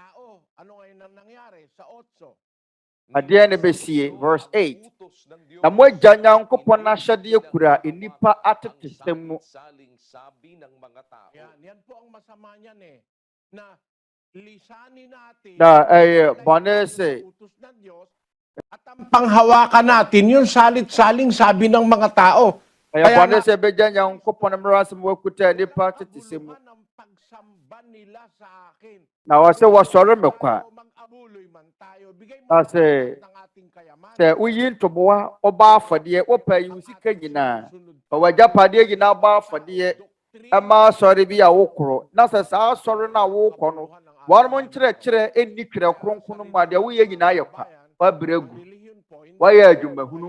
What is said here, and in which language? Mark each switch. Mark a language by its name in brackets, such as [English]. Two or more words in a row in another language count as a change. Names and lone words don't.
[Akan] Adeɛ ne besie verse 8. Na mo agya Nyankopɔn ahyɛdeɛ kura nnipa atete sɛm mu. Na bɔne sɛ [Filipino] panghawakan natin yung salit-saling sabi ng mga tao. [Akan] Kaya bɔne sɛ bɛgya Nyankopɔn mmara nsɛm wakuta nnipa atete sɛm mu. Na wɔsɛ wɔsɔre mɛkwa. Na sɛ woyi ntoboa ɔba afɔdeɛ wopɛ yi wo sika nyinaa ɔwagyapadeɛ nyinaa ba afɔdeɛ ɛma asɔre bi a wokorɔ na sɛ saa asɔre no a wokɔ no wɔnom nkyerɛkyerɛ ɛnni twerɛ kronkron mu a deɛ woyɛ nyinaa yɛ kwa wabrɛ gu wɔyɛ adwumahunu.